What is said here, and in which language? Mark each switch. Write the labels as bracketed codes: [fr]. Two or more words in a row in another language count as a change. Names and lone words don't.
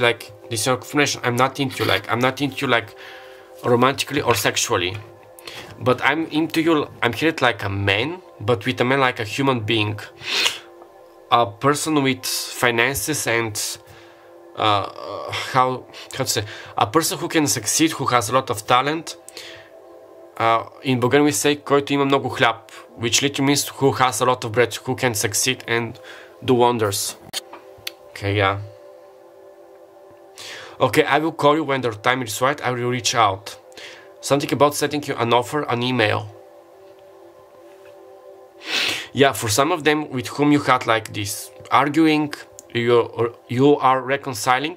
[en] Like, this is confirmation. I'm not into you, like romantically or sexually, but I'm into you. I'm here like a man, but with a man like a human being, a person with finances and how to say, a person who can succeed, who has a lot of talent. In Bulgarian we say, [bg] който има много хляб, [en] which literally means who has a lot of bread, who can succeed and do wonders. Okay, yeah. Okay, I will call you when the time is right. I will reach out. Something about setting you an offer, an email. Yeah, for some of them with whom you had like this arguing, you are reconciling.